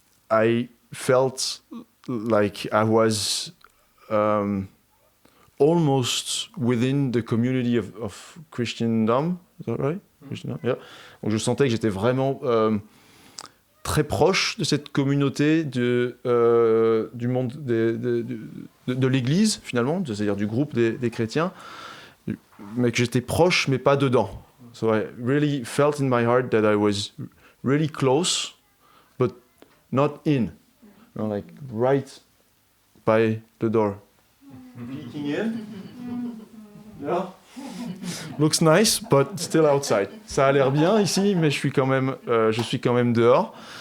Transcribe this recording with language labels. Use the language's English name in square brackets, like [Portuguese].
[English] I felt like I was almost within the community of Christendom. Is that right? Christendom, yeah. [French] Donc je sentais que j'étais vraiment très proche de cette communauté du monde de l'Église, finalement, c'est-à-dire du groupe des chrétiens, mais que j'étais proche, mais pas dedans. [English] So I really felt in my heart that I was really close, but not in. You know, like right by the door. Peeking in. Yeah. Looks nice, but still outside. [French] Ça a l'air bien ici, mais je suis quand même dehors.